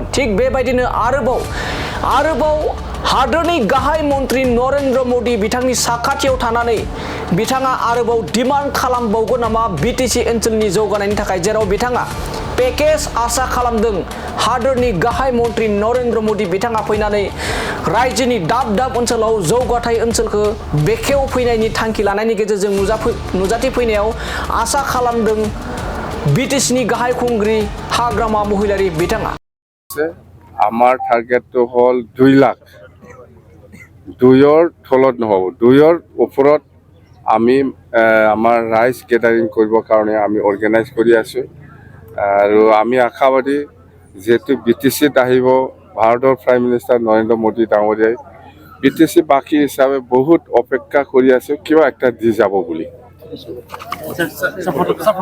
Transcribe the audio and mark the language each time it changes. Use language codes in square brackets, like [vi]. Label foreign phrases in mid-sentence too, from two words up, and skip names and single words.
[brx] थिग बेबायदिनो आरोबाव हादोरनि गाहाय मन्त्रि नरेन्द्र मोदी बिथांनि साखाथियाव थानानै बिथाङा आरोबाव डिमान्ड खालामबावगोन नामा बिटिसि ओनसोलनि जौगानायनि थाखाय जेराव बिथाङा पेकेज आसा खालामदों हादोरनि गाहाय मन्त्रि नरेन्द्र मोदी बिथाङा फैनानै रायजोनि दाब ओनसोलाव जौगाथाय ओनसोलखौ बेखेवफैनायनि थांखि लानायनि गेजेरजों नुजाथिफैनायाव आसा खालामदों बिटिसिनि गाहाय खुंगिरि हाग्रामा महिलारि बिथाङा। [as] আমাৰ টাৰ্গেটটো হ'ল 2 লাখ 2ৰ তলত নহ'ব 2ৰ ওপৰত আমি আমাৰ ৰাইজ গেদাৰিং কৰিবৰ কাৰণে আমি অৰ্গেনাইজ কৰি আছোঁ আৰু আমি আশাবাদী যেহেতু বিটিচিত আহিব ভাৰতৰ [en] prime minister [as] নৰেন্দ্ৰ মোদী ডাঙৰীয়াই বিটিচি বাকী হিচাপে বহুত অপেক্ষা কৰি আছোঁ কিবা একটা দি যাব বুলি।